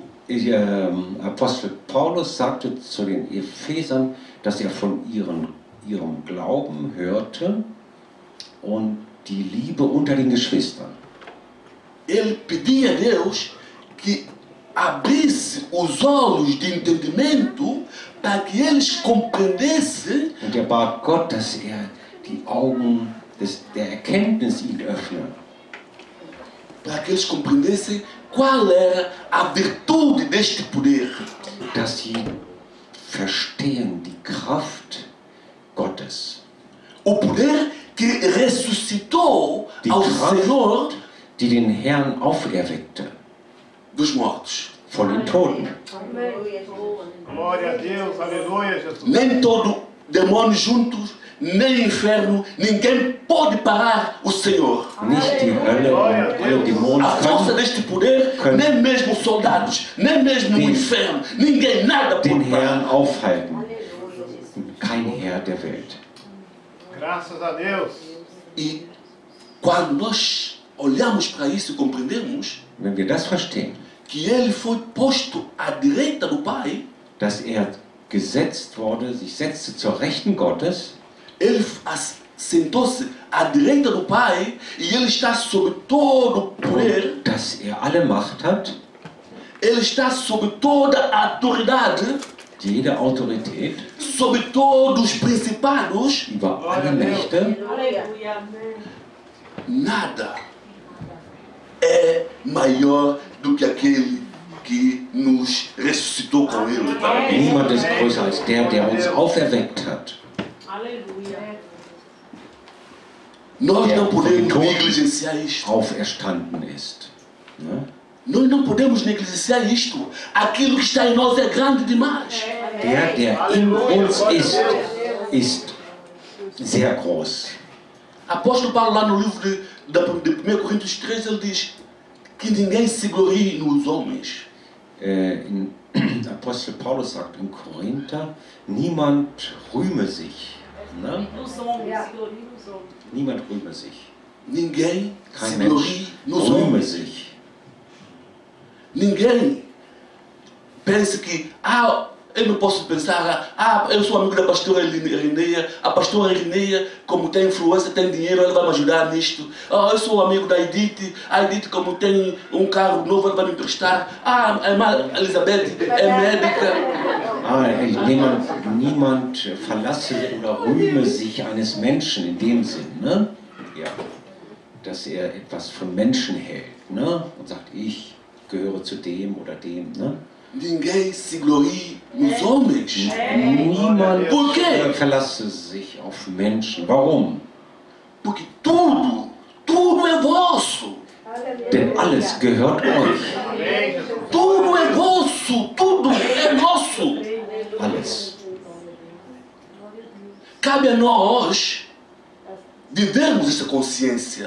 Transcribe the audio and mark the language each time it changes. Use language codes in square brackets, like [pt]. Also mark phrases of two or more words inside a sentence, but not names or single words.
[de] Apostel Paulus sagte zu den Ephesern, dass er von ihrem Glauben hörte und die Liebe unter den Geschwistern. [pt] Ele pedia a Deus que abrisse os olhos de entendimento para que eles compreendessem [de] Und er bat Gott, dass er die Augen der Erkenntnis ihnen öffne. [pt] para que eles compreendessem qual era a virtude deste poder? [de] dass sie verstehen die Kraft Gottes. [pt] O poder que ressuscitou [de] Die [pt] ao [de] Kraft, [pt] Senhor [de] die den Herrn auferweckte [pt] dos mortos. [de] von den Toten. [pt] Glória a Deus, aleluia, Jesus. Nem todo demônio juntos, nem inferno, ninguém pode parar o Senhor. [de] Nicht die Hölle und alle Dämonen [pt] A força [de] können [pt] deste poder, [de] Können- [pt] nem mesmo os soldados, nem mesmo o [de] Den- [pt] inferno, ninguém, nada [de] den [pt] pode parar. [de] Herrn aufhalten. Kein Herr der Welt. [pt] Graças a Deus. E quando nós olhamos para isso e compreendemos [de] Wenn wir das verstehen, [pt] que ele foi posto à direita do Pai, [de] dass er gesetzt wurde, sich setzte zur Rechten Gottes, [pt] ele sentou-se à direita do Pai e ele está sobre todo o poder, [de] und dass er alle Macht hat, [pt] ele está sobre toda a autoridade, [de] jede Autorität, [pt] sobre todos os principados, [de] über alle Mächte. [pt] Aleluia. nada é maior do que aquele que nos ressuscitou com ele. [de] Niemand ist größer als der uns auferweckt hat. [pt] Aleluia. Nós não podemos Todos negligenciar isto. [de] auferstanden ist. Ne? [pt] Nós não podemos negligenciar isto. Aquilo que está em nós é grande demais. [de] Der in uns ist sehr groß. [pt] Apóstolo Paulo, lá no livro de 1 Coríntios 3, ele diz que ninguém se glorie nos homens. [de] Apostel Paulus sagt in Korinther, niemand rühme sich. Ne? [pt] Nos homens, se glorie nos homens. [de] Niemand rühme sich. [pt] Ninguém se [de] Kein [pt] glorie [de] Mensch [pt] nos [de] rühme [pt] homens. [de] sich. [pt] Ninguém pense que, eu não posso pensar, eu sou amigo da pastora Irineia, a pastora Irineia, como tem influência, tem dinheiro, ela vai me ajudar nisto. Eu sou amigo da Edith, a Edith, como tem um carro novo, ela vai me emprestar. A irmã Elizabeth é médica. [de] Niemand verlasse oder rühme sich eines Menschen in dem Sinn, ne? Ja, dass er etwas von Menschen hält, ne? Und sagt, ich gehöre zu dem oder dem, ne? [pt] Ninguém se glorie nos homens. [de] Niemand [pt] Por quê? [de] verlasse sich auf Menschen. Warum? [pt] Porque tudo é vosso. [de] Denn alles gehört euch. [pt] Amém, Jesus. Tudo é vosso, tudo é nosso. [de] Alles. [pt] Cabe a nós vivermos essa consciência.